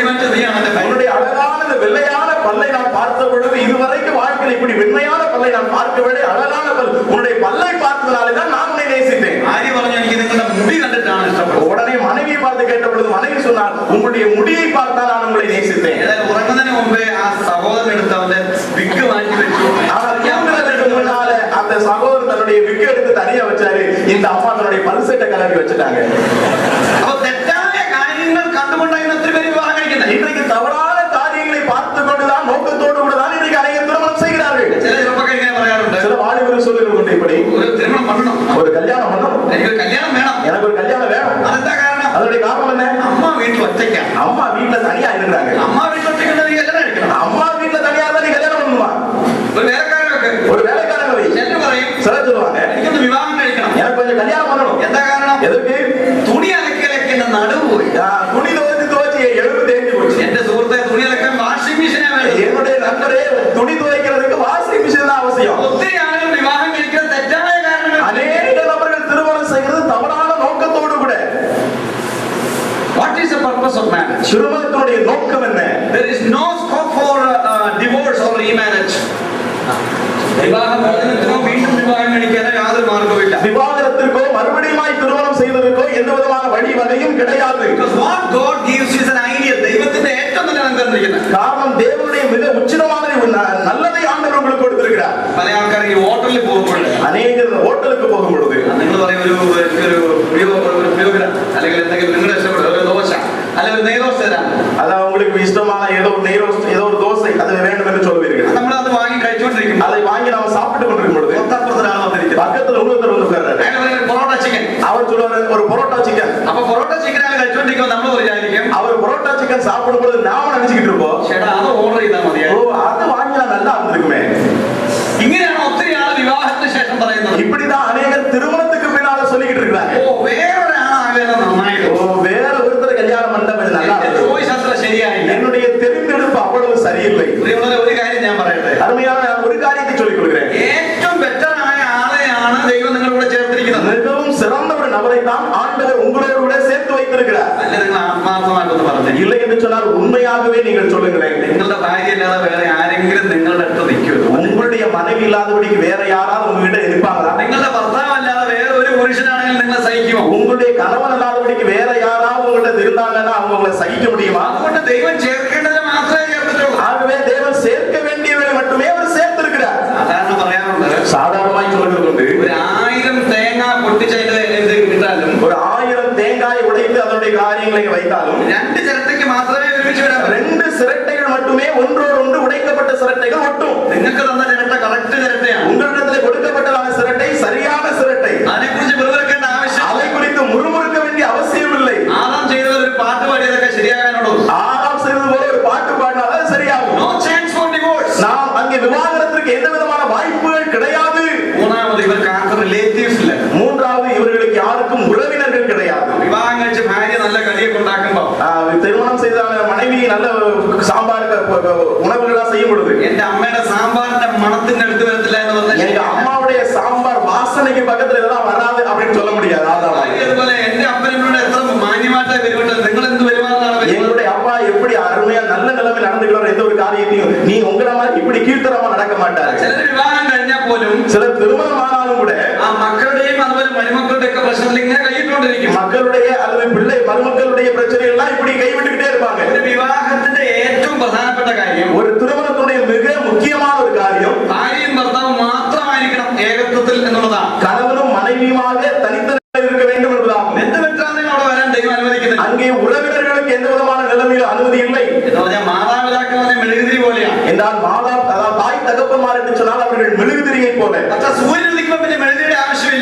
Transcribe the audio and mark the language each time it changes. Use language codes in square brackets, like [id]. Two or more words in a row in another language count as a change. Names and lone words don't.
[ml] ശ്രദ്ധിക്കണം എന്റെ ഭാര്യ. [ta] உன்னுடைய அழகான இந்த வெள்ளையான பல்லை நான் பார்த்த பொழுது இதுவரைக்கும் வாழ்க்கையில் இப்படி வெண்மையான பல்லை நான் பார்க்கவில்லை. அழகான பல், உன்னுடைய பல்லை பார்த்ததாலே தான் நான் உன்னை நேசித்தேன். [ml] ഭാര്യ പറഞ്ഞു എനിക്ക് നിങ്ങളുടെ മുടി കണ്ടിട്ടാണ് ഇഷ്ടപ്പെട്ടത്. [ta] உடனே மனைவியை பார்த்து கேட்ட பொழுது மனைவி சொன்னார், உங்களுடைய முடியை பார்த்தா நான் உங்களை நேசித்தேன். [ml] ഏതായാലും ഉറങ്ങുന്നതിന് മുമ്പേ ആ സഹോദരൻ എടുത്ത് അവന്റെ വിഗ് മാറ്റി വെച്ചു. [ta] ஆனால் தூங்குறதுக்கு முன்னால அந்த சகோதரர் தன்னுடைய விக்கு எடுத்து தனியா வச்சாரு. இந்த அம்மா தன்னுடைய பல்செட்டை கலக்கி வச்சுட்டாங்க. [ml] അപ്പൊ തെറ്റായ കാര്യങ്ങൾ കണ്ടുകൊണ്ടായിരുന്നു ഒത്തിരി പേര് വിവാഹം കഴിക്കുന്നത്. [ta] இன்றைக்கு தவறான காரியங்களை பார்த்து கொண்டுதான் நோக்கத்தோடு கூட தான் இன்றைக்கு அநேகர் திருமணம் செய்கிறார்கள். [ml] ചില ചെറുപ്പക്കാർ ഇങ്ങനെ പറയാറുണ്ട്, [ta] சில வாலிபர் சொல்லுகிறது இப்படி, ஒரு திருமணம் பண்ணணும், ஒரு கல்யாணம் பண்ணணும், [ml] എനിക്കൊരു കല്യാണം വേണം. [ta] எனக்கு ஒரு கல்யாணம் வேணும். [ml] അതെന്താ കാരണം? [ta] அதனுடைய காரணம் என்ன? [ml] അമ്മ വീട്ടിൽ ഒറ്റയ്ക്കാണ്. [ta] அம்மா வீட்டுல தனியா இருக்கிறாங்க. [ml] അമ്മ വീട്ടിൽ ഒറ്റയ്ക്കുണ്ടെങ്കിൽ നീ കല്യാണം കഴിക്കണം. [ta] அம்மா வீட்டுல தனியா இருந்தா நீ கல்யாணம் பண்ணுமா? [ml] ഒരു വേലക്കാരനൊക്കെ [ta] ஒரு வேலைக்காரங்க வை. [ml] ചെല്ലു പറയും, [ta] சில சொல்லுவாங்க, [ml] എനിക്കൊന്ന് വിവാഹം കഴിക്കണം. [ta] எனக்கு கொஞ்சம் கல்யாணம் பண்ணணும். [ml] എന്താ കാരണം? [ta] எதுக்கு? [ml] തുണി അലക്കിയലൊക്കെ എന്റെ നടുവ് പോയി. [ta] துணி துவைச்சு எழுப்பு தேஞ்சு போச்சு. [ml] എന്റെ സുഹൃത്തെ തുണി അലക്കാൻ [en] washing machine [ml] വേണ്ടത്. [ta] என்னுடைய நண்பரே, துணி துவைக்கிறதுக்கு [en] washing machine [ta] தான் அவசியம். [ml] ഒത്തിരി ആളുകൾ വിവാഹം കഴിക്കുന്ന തെറ്റായ കാരണങ്ങൾ. [ta] அநேக நபர்கள் திருமணம் செய்கிறது தவறான நோக்கத்தோடு கூட. [en] What is the purpose of marriage? [ta] திருமணத்தினுடைய நோக்கம் என்ன? [en] There is no scope for divorce or remarriage. [ml] വിവാഹമോചനത്തിനോ വീണ്ടും വിവാഹം കഴിക്കാനോ യാതൊരു മാർഗവുമില്ല. [ta] விவாகரத்திற்கோ மறுபடியுமாய் திருமணம் செய்வதற்கோ எந்த விதமான வழி வகையும் கிடையாது. [en] Because what God gives is an ideal. [ml] ദൈവത്തിന്റെ ഏറ്റവും നല്ല തന്നിരിക്കുന്നത്. [ta] காரணம் தேவனுடைய மிக உச்சிதமான நல்லதை ஆண்டவர் உங்களுக்கு கொடுத்திருக்கிறார். [ml] പല ആൾക്കാർ ഈ ഹോട്ടലിൽ പോകുമ്പോൾ [ta] அநேகர் ஹோட்டலுக்கு போகும் பொழுது [ml] നിങ്ങൾ പറയും ഒരു പ്രിയോഗ്രാം അല്ലെങ്കിൽ എന്തെങ്കിലും നിങ്ങളുടെ ഇഷ്ടപ്പെട്ട ഒരു ദോശ അല്ലെങ്കിൽ ഒരു നെയ്റോസ്റ്റ് തരാം. [ta] அது உங்களுக்கு இஷ்டமான ஏதோ ஒரு நெய் ரோஸ்ட், ஏதோ ஒரு தோசை அது வேண்டும் என்று சொல்லுவீர்கள். [ml] നമ്മൾ അത് വാങ്ങി കഴിച്ചുകൊണ്ടിരിക്കും. [ta] அதை வாங்கி நாம சாப்பிட்டு கொண்டிருக்கும் பொழுது [ml] തൊട്ടപ്പുറത്തൊരാൾ വന്നിരിക്കും. [ta] பக்கத்துல இன்னொருத்தர் வந்து உட்கார்றாரு. [ml] അയാൾ പറയും പൊറോട്ട ചിക്കൻ. [ta] அவர் சொல்லுவாரு ஒரு பரோட்டா சிக்கன். [ml] അപ്പൊ പൊറോട്ട ചിക്കൻ ആണ് കഴിച്ചുകൊണ്ടിരിക്കുമ്പോൾ നമ്മൾ വിചാരിക്കും, [ta] அவர் பரோட்டா சிக்கன் சாப்பிடும் பொழுது நாம நினைச்சுக்கிட்டு இருப்போம், [ml] ചേട്ടാ അത് ഓർഡർ ചെയ്താൽ ஓ മതിയായിരുന്നു. [ta] அது வாங்கினா நல்லா இருந்திருக்குமே. [ml] ഇങ്ങനെയാണ് ഒത്തിരി ആൾ വിവാഹത്തിന് ശേഷം പറയുന്നത്. [ta] இப்படிதான் அநேகர் திருமணத்துக்கு பின்னால சொல்லிக்கிட்டு இருக்காங்க, [ml] ഓ വേറൊരാളാകണം നന്നായിട്ട്, [ta] ஓ வேற ஒருத்தர் கல்யாணம் பண்ண நல்லா [ml] എന്റെ [ta] இருக்கு. [ml] ചോയ്സ് അത്ര ശരിയായില്ല. [ta] என்னுடைய தெரிந்தெடுப்பு அவ்வளவு சரியில்லை. [ml] പ്രിയമുള്ളവരെ, ഒരു കാര്യം ഞാൻ പറയട്ടെ, [ta] அருமையான நான் ஒரு காரியத்தை சொல்லிக் கொடுக்கிறேன். [ml] ഏറ്റവും ബെറ്റർ ആയ ആളെയാണ് ദൈവം നിങ്ങളുടെ കൂടെ ചേർത്തിരിക്കുന്നത്. [ta] மிகவும் சிறந்த ஒரு நபரை தான் ஆண்டவர் உங்களோடு கூட சேர்த்து வைத்திருக்கிறார். [ml] അല്ല, നിങ്ങൾ ആത്മാർത്ഥമായിട്ടൊന്ന് പറഞ്ഞു. [ta] இல்லை என்று சொன்னால் உண்மையாகவே நீங்கள் சொல்லுங்களேன், [ml] നിങ്ങളുടെ ഭാര്യ അല്ലാതെ വേറെ ആരെങ്കിലും നിങ്ങളുടെ അടുത്ത് നിൽക്കുമോ? [ta] உங்களுடைய மனைவி இல்லாதபடிக்கு வேற யாராவது உங்ககிட்ட இருப்பாங்களா? [ml] നിങ്ങളുടെ ഭർത്താവ് അല്ലാതെ വേറെ ഒരു പുരുഷനാണെങ്കിൽ നിങ്ങളെ സഹിക്കുമോ? [ta] உங்களுடைய கணவன் இல்லாதபடிக்கு வேற யாராவது உங்ககிட்ட இருந்தாங்கன்னா அவங்க உங்களை சகிக்க முடியுமா? [ml] അതുകൊണ്ട് ദൈവം ചേർക്കേണ്ടത് മാത്രമേ ചേർത്തിട്ടുള്ളൂ. [ta] ஆகவே தேவன் சேர்க்க வேண்டியவர்களை மட்டுமே அவர் சேர்த்திருக்கிறார். [ml] സാധാരണ പറയാറുണ്ട്, [ta] சாதாரணமாய் சொல்கிறது உண்டு, [ml] ഒരു 1000 തേങ്ങ പൊട്ടിച്ചതിന്റെ എന്ത് കിട്ടാലും [ta] ஒரு 1000 தேங்காய் உடைத்து அதனுடைய காரியங்களை வைத்தாலும் [ml] 2 ചിരട്ടയ്ക്ക് മാത്രമേ ഒരുമിച്ച് വിടാൻ പറ്റൂ. [ta] 2 சிரட்டைகள் மட்டுமே ஒன்றோடு ஒன்று உடைக்கப்பட்ட சிரட்டைகள் ஒட்டும். [ml] നിങ്ങൾക്ക് തന്ന ചിരട്ട കറക്റ്റ് ചിരട്ടയാണ്. [ta] உங்களிடத்தில் கொடுக்கப்பட்டதான சிரட்டை சரியான சிரட்டை. [ml] അതിനെക്കുറിച്ച് വെറുതെക്കേണ്ട ആവശ്യം. [ta] அதை குறித்து முறுமுறுக்க வேண்டிய அவசியம் இல்லை. [ml] ആദാം ചെയ്തത് ഒരു പാട്ട് പാടിയതൊക്കെ ശരിയാകാനുള്ളൂ. [ta] ஆதாம் செய்தது போல ஒரு பாட்டு பாடினால் அது சரியாகும். [en] No chance for divorce. [ta] நாம் அங்கே விவாகரத்திற்கு எந்த விதமான வாய்ப்புகள் கிடையாது. [ml] മൂന്നാമത്, ഇവർക്ക് ആർക്കും റിലേറ്റീവ്സ് ഇല്ല. [ta] மூன்றாவது, இவர்களுக்கு யாருக்கும் உறவினர்கள் கிடையாது. [ml] വിവാഹം കഴിച്ച് ഭാര്യ നല്ല കടിയൊക്കെ ഉണ്ടാക്കുമ്പോ [ta] திருமணம் செய்த மனைவி நல்ல சாம்பார் உணவுகளா செய்யும் பொழுது [ml] എന്റെ അമ്മയുടെ സാമ്പാറിന്റെ മണത്തിന്റെ അടുത്ത് വരത്തില്ല എന്ന് പറഞ്ഞാൽ [ta] எங்க அம்மாவுடைய சாம்பார் வாசனைக்கு பக்கத்துல இதெல்லாம் வராது அப்படின்னு சொல்ல முடியாது. [ml] അതുപോലെ എന്റെ അപ്പനോട് എത്ര മാന്യമായിട്ടാണ് പെരുമാറ്റം, നിങ്ങൾ എന്ത് പെരുമാറാണ്? [ta] எங்களுடைய அப்பா எப்படி அருமையா நல்ல நிலைமை நடந்துக்கிறோம், எந்த ஒரு காரியத்தையும் நீ உங்களை மாதிரி இப்படி கீழ்த்தரமா நடக்க மாட்டாரு. [ml] ചിലർ വിവാഹം കഴിഞ്ഞാൽ പോലും [ta] சிலர் திருமணமானாலும் கூட [ml] ആ മക്കളുടെയും അതുപോലെ മരുമക്കളുടെ ഒക്കെ പ്രശ്നത്തിൽ ഇങ്ങനെ കൈയിട്ടുകൊണ്ടിരിക്കും. [ta] மக்களுடைய அல்லது பிள்ளை மருமக்களுடைய பிரச்சனை எல்லாம் இப்படி கைவிட்டுக்கிட்டே இருப்பாங்க. [ml] ഒരു വിവാഹത്തിന്റെ ഏറ്റവും പ്രധാനപ്പെട്ട കാര്യം, [ta] ஒரு திருமணத்துடைய மிக முக்கியமான ஒரு காரியம் [ml] ഭാര്യയും ഭർത്താവും മാത്രമായിരിക്കണം ഏകത്വത്തിൽ എന്നുള്ളതാണ്. [ta] கணவனும் மனைவியுமாக தனித்தனியாக இருக்க வேண்டும் என்பதாகும். [ml] ബന്ധുമിത്രാദികൾ അവിടെ വരാൻ ദൈവം അനുവദിക്കുന്നില്ല. [ta] அங்கே உறவினர்களுக்கு எந்த விதமான நிலைமையிலும் அனுமதி இல்லை. [ml] എന്ന് പറഞ്ഞാൽ മാതാപിതാക്കൾ പറഞ്ഞ മെഴുകുതിരി പോലെയാണ്. [ta] என்றால் மாதா அதாவது தாய் தகப்பன்மார் என்று சொன்னால் அவர்கள் மெழுகுதிரியை போல. [ml] അത്ര സൂര്യൻ ഉദിക്കുമ്പോൾ പിന്നെ മെഴുകുതിരിയുടെ ആവശ്യമില്ല.